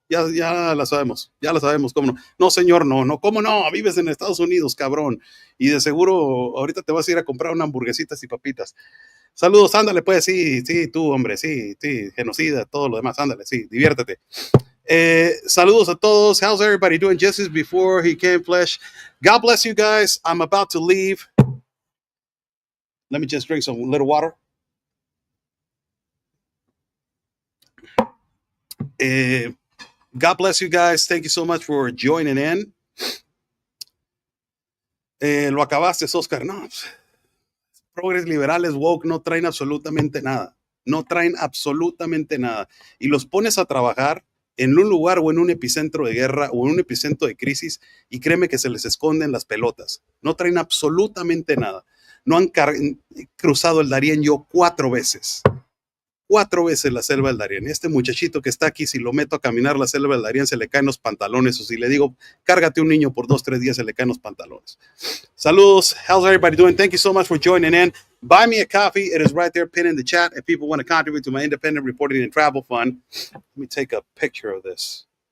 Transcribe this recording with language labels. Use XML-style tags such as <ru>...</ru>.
<es>Ya la sabemos, cómo no. No, señor, no, cómo no, vives en Estados Unidos, cabrón. Y de seguro ahorita te vas a ir a comprar una hamburguesitas y papitas. Saludos, ándale, pues, sí, tú, hombre, sí, genocida, todo lo demás, ándale, sí, diviértete. Saludos a todos.</es> <en>How's everybody doing? Just as before he came flesh. God bless you guys. I'm about to leave. Let me just drink some little water. God bless you guys. Thank you so much for joining in.</en> <es>Lo acabaste, Oscar. No, progres liberales woke no traen absolutamente nada. No traen absolutamente nada. Y los pones a trabajar en un lugar o en un epicentro de guerra o en un epicentro de crisis y créeme que se les esconden las pelotas. No traen absolutamente nada. No han cruzado el Darién yo 4 veces. 4 veces la selva del Darién. Este muchachito que está aquí, si lo meto a caminar la selva del Darién, se le caen los pantalones. O si le digo, cárgate un niño por 2, 3 días, se le caen los pantalones.</es> <en>Saludos. How's everybody doing? Thank you so much for joining in. Buy me a coffee. It is right there pinned in the chat. If people want to contribute to my independent reporting and travel fund, let me take a picture of this.</en>